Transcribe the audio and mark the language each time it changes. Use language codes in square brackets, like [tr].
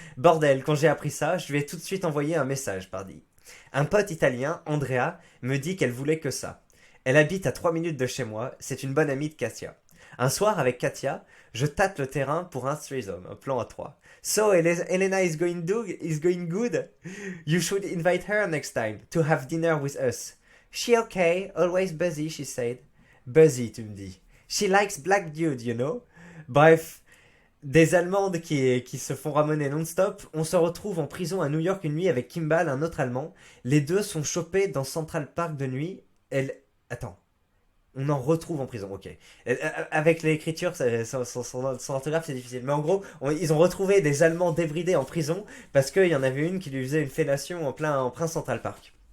[fr] Bordel, quand j'ai appris ça, je lui ai tout de suite envoyé un message, pardi. Un pote italien, Andrea, me dit qu'elle voulait que ça. Elle habite à 3 minutes de chez moi, c'est une bonne amie de Katia. Un soir avec Katia, je tâte le terrain pour un threesome, un plan à 3. [en] So Elena is going good. You should invite her next time to have dinner with us. She okay, always busy, she said. [fr] Busy, tu me dis. [en] She likes black dude, you know. [fr] Bref, des Allemandes qui se font ramener non-stop. On se retrouve en prison à New York une nuit avec Kimball, un autre Allemand. Les deux sont chopés dans Central Park de nuit. Elle... Attends. On en retrouve en prison, ok. Avec l'écriture, son orthographe, c'est difficile. Mais en gros, ils ont retrouvé des Allemands débridés en prison parce qu'il y en avait une qui lui faisait une fellation en plein Central Park.